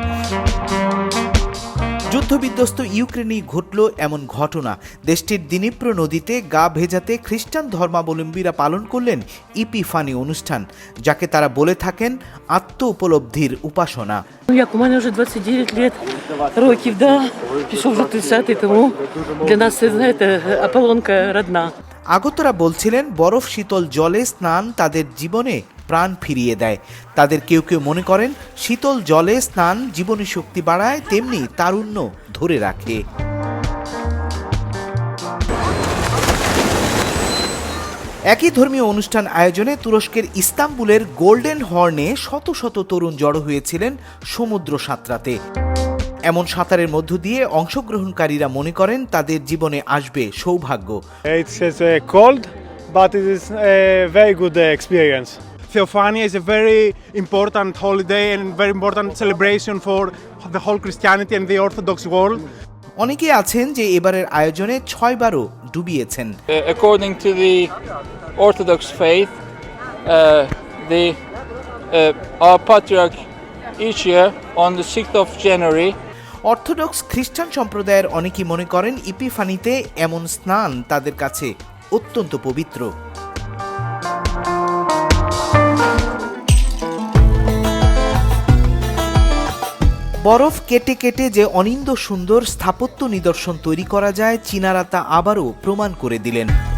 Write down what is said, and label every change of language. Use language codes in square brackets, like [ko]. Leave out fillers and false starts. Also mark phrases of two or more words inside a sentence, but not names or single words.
[bn] যুদ্ধবিধ্বস্ত ইউক্রেনেই ঘটল এমন ঘটনা। দেশটির দিনিপ্র নদীতে গা ভেজাতে খ্রিস্টান ধর্মাবলম্বীরা পালন করলেন ইপিফানি অনুষ্ঠান, যাকে তারা বলে থাকেন আত্ম উপলব্ধির উপাসনা। [uk] Як у мене вже 29 років, да, пішов вже 30-й, тому для нас це, знаєте, Аполлонка родна. [bn] আগতরা বলছিলেন বরফ শীতল জলে স্নান তাদের জীবনে প্রাণ ফিরিয়ে দেয়। তাদের কেউ কেউ মনে করেন শীতল জলে স্নান জীবনী শক্তি বাড়ায়, তেমনি তারুণ্য ধরে রাখে। একই ধর্মীয় অনুষ্ঠান আয়োজনে তুরস্কের ইস্তাম্বুলের গোল্ডেন হর্নে শত শত তরুণ জড়ো হয়েছিলেন সমুদ্র সাঁতরাতে। এমন সাঁতারের মধ্য দিয়ে অংশগ্রহণকারীরা মনে করেন তাদের জীবনে আসবে সৌভাগ্য। [en] It's cold, but it is a very good experience. Theophania is a very important holiday and very important celebration for the whole Christianity and the Orthodox world. [bn] অনেকে আছেন যে এবারের আয়োজনে 6 বারও ডুবিয়েছেন। [en] According to the Orthodox faith, our patriarch each year on the 6th of January. [bn] অর্থোডক্স খ্রিস্টান সম্প্রদায়ের অনেকেই মনে করেন ইপিফানিতে এমন স্নান তাদের কাছে অত্যন্ত পবিত্র। বরফ কেটে কেটে যে অনিন্দ্য সুন্দর স্থাপত্য নিদর্শন তৈরি করা যায়, চীনারা তা আবারও প্রমাণ করে দিলেন।